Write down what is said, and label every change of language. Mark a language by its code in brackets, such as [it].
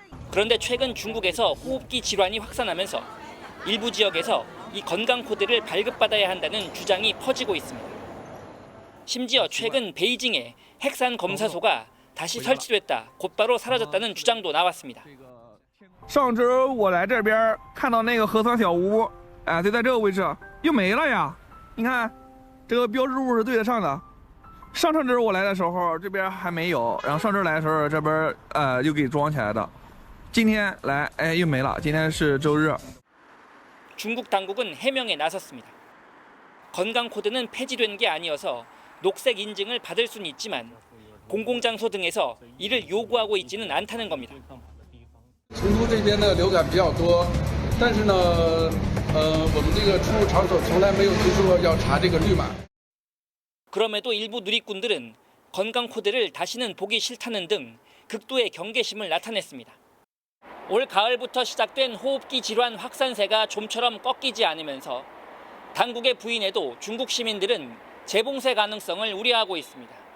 [ko] 그런데 최근 중국에서 호흡기 질환이 확산하면서 일부 지역에서 이 건강 코드를 발급받아야 한다는 주장이 퍼지고 있습니다. 심지어 최근 베이징에 핵산 검사소가 다시 설치됐다, 곧바로 사라졌다는 주장도 나왔습니다. [zh] 上周我来这边看到那个核酸小屋，就在这个位置，又没了呀。你看，这个标志物是对得上的。上周我来的时候，这边还没有，然后上周来的时候，这边又给装起来的。今天来，又没了。今天是周日。 [ko] 중국 당국은 해명에 나섰습니다. 건강 코드는 폐지된 게 아니어서 녹색 인증을 받을 수는 있지만 공공장소 등에서 이를 요구하고 있지는 않다는 겁니다. [zh] 成都这边的流感比较多，但是呢，我们这个出入场所从来没有提出过要查这个绿码。 [ko] 그럼에도 일부 누리꾼들은 건강 코드를 다시는 보기 싫다는 등 극도의 경계심을 나타냈습니다. 올 가을부터 시작된 호흡기 질환 확산세가 좀처럼 꺾이지 않으면서 당국의 부인에도 중국 시민들은 재봉쇄 가능성을 우려하고 있습니다.